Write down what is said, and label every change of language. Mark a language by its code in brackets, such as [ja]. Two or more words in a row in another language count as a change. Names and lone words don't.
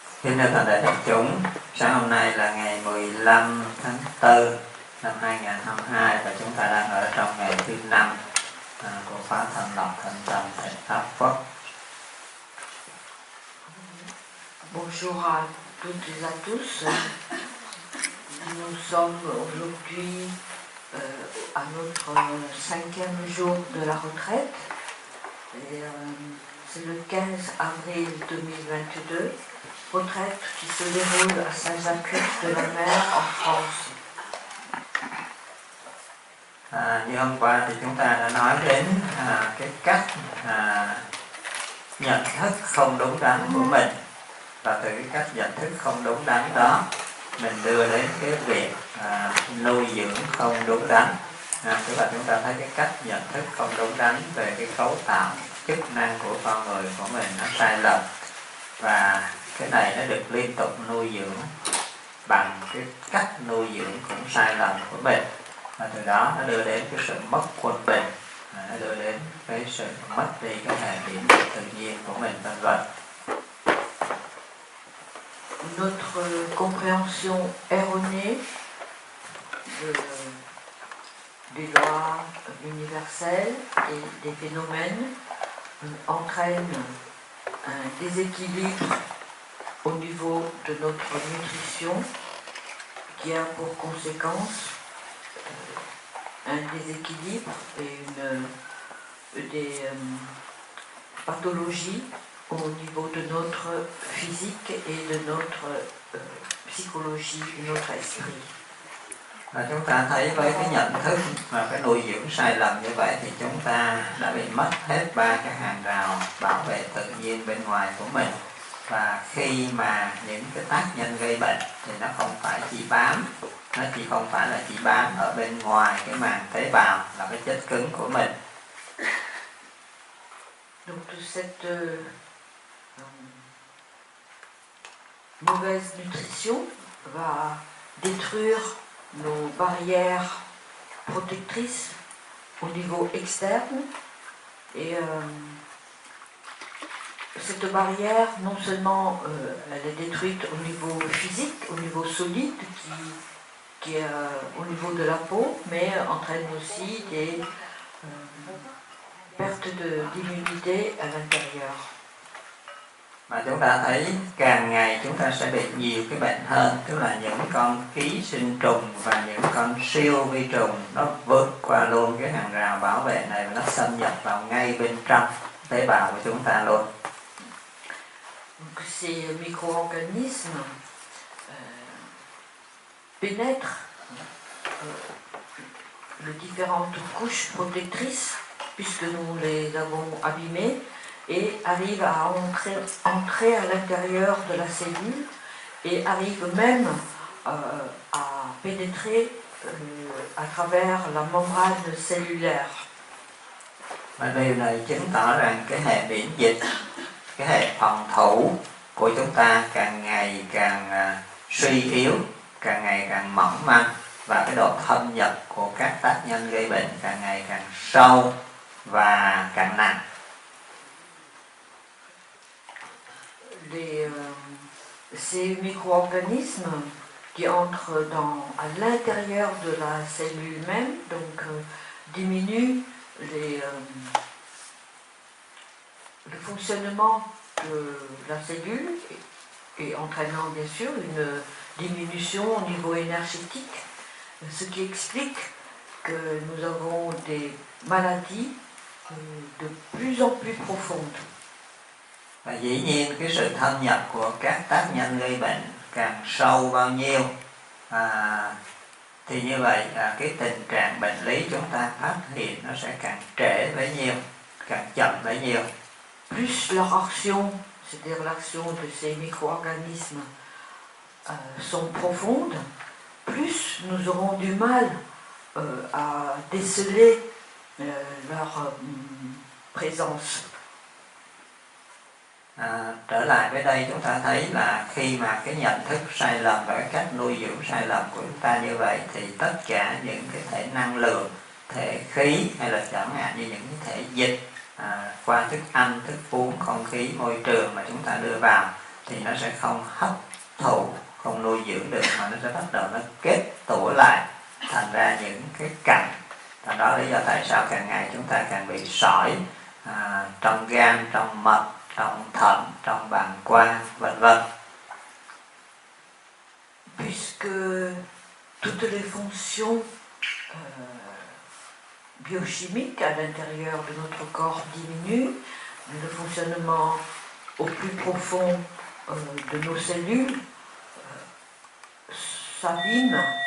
[vi] Kính thưa toàn thể đại chúng, sáng hôm nay là ngày 15 tháng 4 năm 2022 và chúng ta đang ở trong ngày thứ 5 của khóa thanh lọc thanh tâm tại Pháp Quốc. [fr] Bonjour à toutes et à tous. Nous sommes aujourd'hui à notre 5e jour de la retraite. Et, c'est le 15 avril 2022, retraite qui se déroule à Saint-Jacques-de-la-Mer en France. [vi] Như hôm qua thì chúng ta đã nói đến cái cách nhận thức không đúng đắn của mình, và từ cái cách nhận thức không đúng đắn đó mình đưa đến cái việc nuôi dưỡng không đúng đắn. Tức là chúng ta thấy cái cách nhận thức không đúng đắn về cái cấu tạo chức năng của con người của mình nó sai lầm, và cái này nó được liên tục nuôi dưỡng bằng cái cách nuôi dưỡng cũng sai lầm của mình, và từ đó nó đưa đến cái sự mất quân bình, nó đưa đến cái sự mất đi cái hệ điện tự nhiên của mình, vân vân. [fr] Notre compréhension erronée des lois universelles et des phénomènes entraîne un déséquilibre au niveau de notre nutrition qui a pour conséquence un déséquilibre et des pathologies au niveau de notre physique et de notre psychologie, de notre esprit. [vi] Và chúng ta thấy với cái nhận thức và cái nuôi dưỡng sai lầm như vậy thì chúng ta đã bị mất hết ba cái hàng rào bảo vệ tự nhiên bên ngoài của mình. Và khi mà những cái tác nhân gây bệnh thì nó không phải chỉ bám, nó không phải là chỉ bám ở bên ngoài cái màng tế bào là cái chất cứng của mình. [fr] Donc cette mauvaise nutrition va détruire nos barrières protectrices au niveau externe, et cette barrière, non seulement elle est détruite au niveau physique, au niveau solide, qui est au niveau de la peau, mais entraîne aussi des pertes d'immunité à l'intérieur. [vi] Mà chúng ta thấy càng ngày chúng ta sẽ bị nhiều cái bệnh hơn, tức là những con ký sinh trùng và những con siêu vi trùng nó vượt qua luôn cái hàng rào bảo vệ này và nó xâm nhập vào ngay bên trong tế bào của chúng ta luôn. [fr] Donc ces micro-organismes pénètrent les différentes couches protectrices puisque nous les avons abîmées, et arrivent à entrer à l'intérieur de la cellule et arrivent même à pénétrer à travers la membrane cellulaire. [vi] Và điều này chứng tỏ rằng cái hệ miễn dịch, cái hệ phòng thủ của chúng ta càng ngày càng suy yếu, càng ngày càng mỏng manh, và cái độ thâm nhập của các tác nhân gây bệnh càng ngày càng sâu và càng nặng. [fr] Ces micro-organismes qui entrent à l'intérieur de la cellule même, donc diminuent le fonctionnement de la cellule, et entraînant bien sûr une diminution au niveau énergétique, ce qui explique que nous avons des maladies de plus en plus profondes. [vi] Và dĩ nhiên cái sự thâm nhập của các tác nhân gây bệnh càng sâu bao nhiêu thì như vậy cái tình trạng bệnh lý chúng ta phát hiện nó sẽ càng trễ bấy nhiêu, càng chậm bấy nhiêu. [fr] Plus leur action, c'est-à-dire l'action de ces micro-organismes sont profondes, plus nous aurons du mal à déceler leur présence. [vi] Trở lại với đây chúng ta thấy là khi mà cái nhận thức sai lầm và cái cách nuôi dưỡng sai lầm của chúng ta như vậy thì tất cả những cái thể năng lượng, thể khí hay là chẳng hạn như những cái thể dịch qua thức ăn, thức uống, không khí, môi trường mà chúng ta đưa vào thì nó sẽ không hấp thụ, không nuôi dưỡng được, mà nó sẽ bắt đầu nó kết tủa lại thành ra những cái cặn. Đó là lý do tại sao càng ngày chúng ta càng bị sỏi trong gan, trong mật, trong thận, trong bàng quang, vân vân. [fr] Puisque toutes les fonctions biochimiques à l'intérieur de notre corps diminuent, le fonctionnement au plus profond de nos cellules s'abîme.